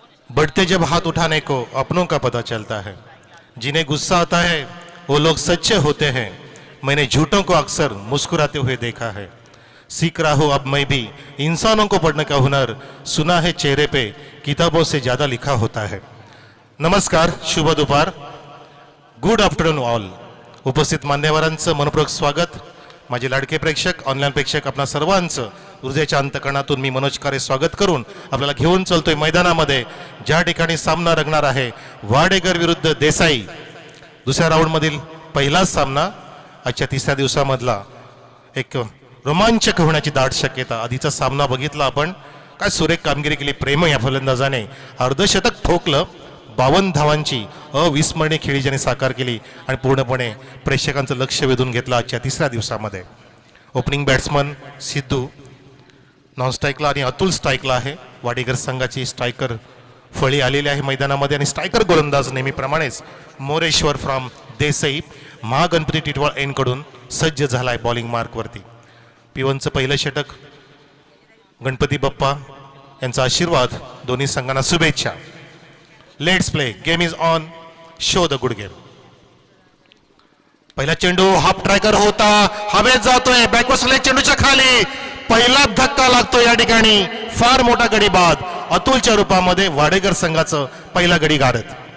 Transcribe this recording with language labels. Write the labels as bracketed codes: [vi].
[hi] बढ़ते जब हाथ उठाने को अपनों का पता चलता है. जिन्हें गुस्सा आता है वो लोग सच्चे होते हैं. मैंने झूठों को अक्सर मुस्कुराते हुए देखा है. सीख रहा हूं अब मैं भी इंसानों को पढ़ने का हुनर. सुना है चेहरे पे किताबों से ज्यादा लिखा होता है. [mr] नमस्कार, शुभ दुपार. [en] Good afternoon all. [mr] उपस्थित मान्यवरांचं मनपूर्वक स्वागत. माझे लाडके प्रेक्षक, ऑनलाईन प्रेक्षक, आपणा सर्वांचं हृदयाच्या अंतकणातून मी मनोज कारे स्वागत करून आपल्याला घेऊन चलतोय मैदानामध्ये, ज्या ठिकाणी सामना रंगणार आहे वाडेकर विरुद्ध देसाई. दुसऱ्या राऊंडमधील पहिला सामना आजच्या तिसऱ्या दिवसामधला एक रोमांचक होण्याची दाट शक्यता. आधीचा सामना बघितला आपण, काय सुरेख कामगिरी केली प्रेम या फलंदाजाने. अर्धशतक ठोकलं, 52 धावांची अविस्मरणीय खेळी ज्याने साकार केली आणि पूर्णपणे प्रेक्षकांचं लक्ष वेधून घेतलं आजच्या तिसऱ्या दिवसामध्ये. ओपनिंग बॅट्समन सिद्धू नॉन स्ट्राईकला आणि अतुल स्ट्राईकला आहे. वाडेकर संघाची स्ट्रायकर फळी आलेली आहे मैदानामध्ये आणि स्ट्रायकर गोलंदाज नेहमीप्रमाणेच मोरेश्वर फ्रॉम देसाई महागणपती टिटवाळ एनकडून सज्ज झालाय बॉलिंग मार्कवरती. पिवनचं पहिलं षटक, गणपती बाप्पा यांचा आशीर्वाद, दोन्ही संघांना शुभेच्छा. [en] Let's play, game is on, show the good game. [mr] पहिला चेंडू हाफ ट्रायकर होता, हवेत जातोय, बॅकवर्ड चेंडूच्या खाली पहिला धक्का लागतो. या ठिकाणी फार मोठा गडी बाद. अतुलच्या रूपामध्ये वाडेकर संघाचं पहिला गडी गाडत.